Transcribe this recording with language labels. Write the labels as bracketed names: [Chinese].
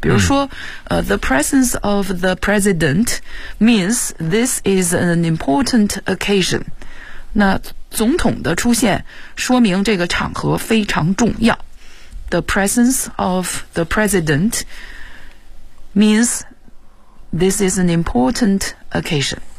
[Chinese] 比如说， [English] the presence of the president means this is an important occasion。 [Chinese] 那总统的出现说明这个场合非常重要。 [English] The presence of the president means this is an important occasion。